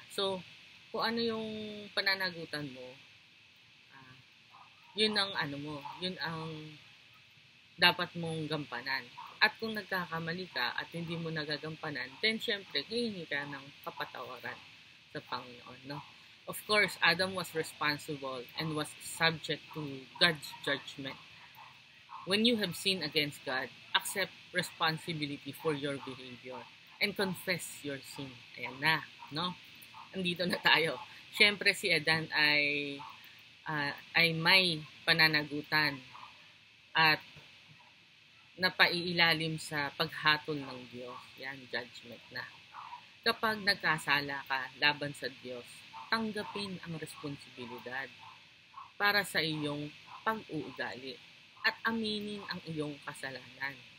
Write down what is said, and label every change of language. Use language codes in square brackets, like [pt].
[tl] So, kung ano yung pananagutan mo, yun ang yun ang dapat mong gampanan. At kung nagkakamali ka at hindi mo nagagampanan, then syempre, hihingi ka ng kapatawaran sa Panginoon, no? [en] Of course, Adam was responsible and was subject to God's judgment. When you have sinned against God, accept responsibility for your behavior and confess your sin. [tl] Ayan na, no? Andito na tayo. Syempre si Adan ay may pananagutan at napailalim sa paghatol ng Diyos. Yan, judgment na. Kapag nagkasala ka laban sa Diyos, tanggapin ang responsibilidad para sa iyong pag-uugali at aminin ang iyong kasalanan.